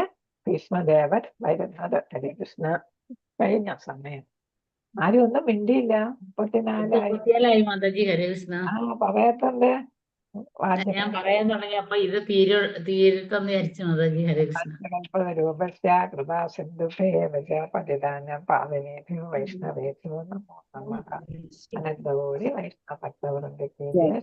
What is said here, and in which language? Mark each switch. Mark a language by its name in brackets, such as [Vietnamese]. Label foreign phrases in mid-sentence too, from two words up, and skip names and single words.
[Malayalam] ഭീഷ്മദേവൻ വരുന്നത്. ഹരേ കൃഷ്ണ. കഴിഞ്ഞ സമയം ആരും ഒന്നും മിണ്ടിയില്ല. 34 മാതാജി. ഹരേ കൃഷ്ണ. പറയത്തുണ്ട്. ഞാൻ പറയാൻ തുടങ്ങിയപ്പോ ഇത് തീരത്തെന്ന് വിചാരിച്ചു മാതാജി. ഹരേ കൃഷ്ണ. [Sanskrit] രൂപസ്യ കൃപാ സിന്ധുഭേവ പതിദാനം പാവനേഭ്യോ വൈഷ്ണവേഭ്യോ നമോ നമഃ. [Malayalam] അനന്തകോടി വൈഷ്ണവ ഭക്തവൃന്ദയ്ക്ക്